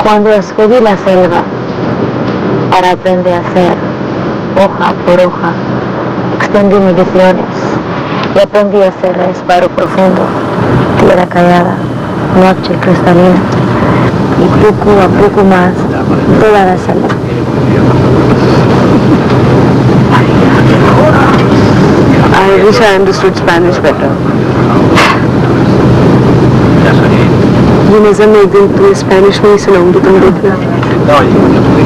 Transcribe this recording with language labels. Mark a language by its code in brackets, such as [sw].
[es] Cuando escogí la selva para aprender a hacer hoja por hoja, extendí mis visiones y aprendí a hacer respiro profundo, tierra callada, noche cristalina y poco a poco más toda la selva. [en] I wish I understood Spanish better. [hi] ये नजर मैं एक दिन तुम्हें Spanish में ही सुनाऊंगी, तुम देखना.